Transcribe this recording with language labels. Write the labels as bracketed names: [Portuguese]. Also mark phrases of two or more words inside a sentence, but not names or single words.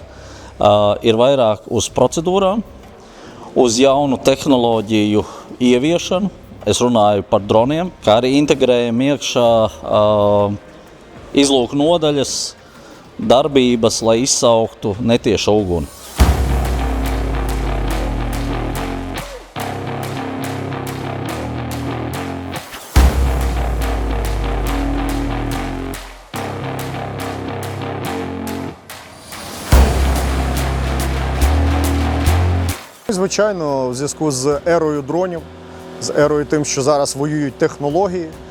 [Latvian] Ir vairāk uz procedūrām, uz jaunu tehnoloģiju ieviešanu. Es runāju par droniem, kā arī integrējam iekšā izlūku nodaļas darbības, lai izsauktu netiešu uguni. [Ukrainian] Звичайно, в зв'язку з ерою дронів, з ерою тим, що зараз воюють технології,